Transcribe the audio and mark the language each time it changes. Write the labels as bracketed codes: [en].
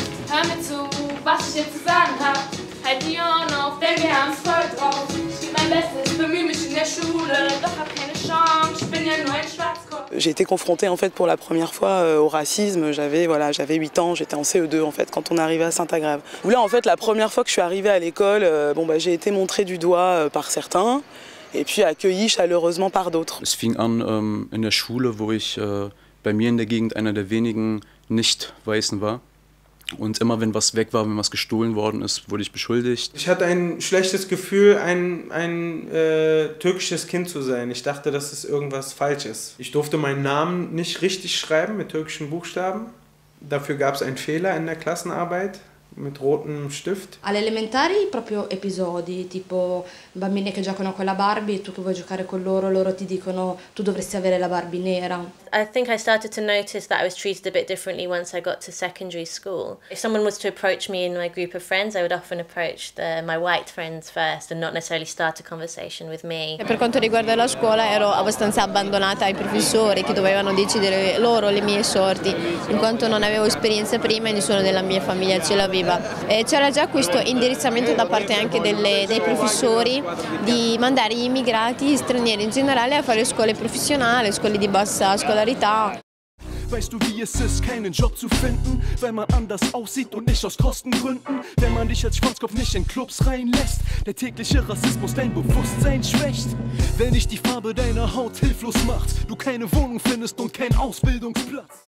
[de] Hör mir zu, was ich dir zu sagen hab. Halt die Ohren auf, denn wir haben's voll drauf. Ich geb mein Bestes, bemühe mich in der Schule, doch hab keine Chance, ich bin ja nur ein Schwarzkopf. [fr] J'ai été confrontée en fait pour la première fois au racisme. J'avais 8 ans, j'étais en CE2 en fait quand on arrivait à Saint-Agrève. Où là en fait la première fois que je suis arrivée à l'école, j'ai été montrée du doigt par certains et puis accueillie chaleureusement par d'autres. [de] Es fing an in der Schule, wo ich bei mir in der Gegend einer der wenigen Nicht-Weißen war. Und immer wenn was weg war, wenn was gestohlen worden ist, wurde ich beschuldigt. Ich hatte ein schlechtes Gefühl, ein türkisches Kind zu sein. Ich dachte, dass es irgendwas falsch ist. Ich durfte meinen Namen nicht richtig schreiben mit türkischen Buchstaben. Dafür gab es einen Fehler in der Klassenarbeit mit rotem Stift. [it] Alle elementari proprio episodi, tipo bambini che giocano con la Barbie e tu che vuoi giocare con loro, loro ti dicono tu dovresti avere la Barbie nera. [en] I think I started to notice that I was treated a bit differently once I got to secondary school. If someone was to approach me in my group of friends, I would often approach my white friends first and not necessarily start a conversation with me. [it] Per quanto riguarda la scuola ero abbastanza abbandonata ai professori che dovevano decidere loro le mie sorti, in quanto non avevo esperienza prima e nessuno della mia famiglia ce l'aveva. C'era già questo indirizzamento da parte anche dei professori di mandare gli immigrati stranieri in generale a fare scuole professionali, scuole di bassa scolarità. [de] Weißt du, wie es ist, keinen Job zu finden, weil man anders aussieht und nicht aus Kostengründen? Wenn man dich als Schwarzkopf nicht in Clubs reinlässt, der tägliche Rassismus dein Bewusstsein schwächt. Wenn dich die Farbe deiner Haut hilflos macht, du keine Wohnung findest und keinen Ausbildungsplatz.